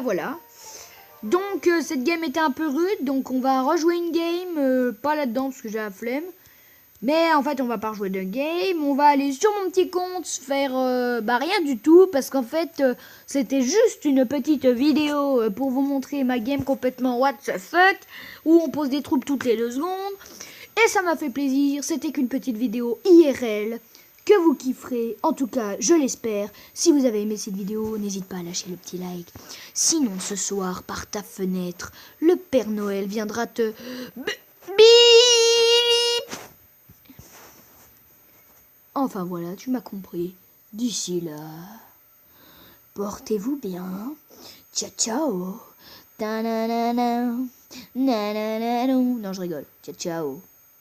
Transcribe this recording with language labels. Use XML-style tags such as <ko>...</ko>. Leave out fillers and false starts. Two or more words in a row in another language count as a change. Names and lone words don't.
<fr>Donc cette game était un peu rude, donc on va rejouer une game, pas là-dedans parce que j'ai la flemme. Mais en fait on va pas rejouer de game, on va aller sur mon petit compte faire rien du tout parce qu'en fait c'était juste une petite vidéo pour vous montrer ma game complètement</fr> <en>what the fuck</en> <fr>où on pose des troupes toutes les 2 secondes et ça m'a fait plaisir, c'était qu'une petite vidéo IRL que vous kifferez. En tout cas, je l'espère. Si vous avez aimé cette vidéo, n'hésite pas à lâcher le petit like. Sinon, ce soir, par ta fenêtre, le Père Noël viendra te... Bip. Enfin voilà, tu m'as compris. D'ici là, portez-vous bien.</fr> <it>Ciao, ciao. Ta-na-na-na. Na-na-na-na.</it> <fr>Non, je rigole.</fr> <it>Ciao, ciao.</it>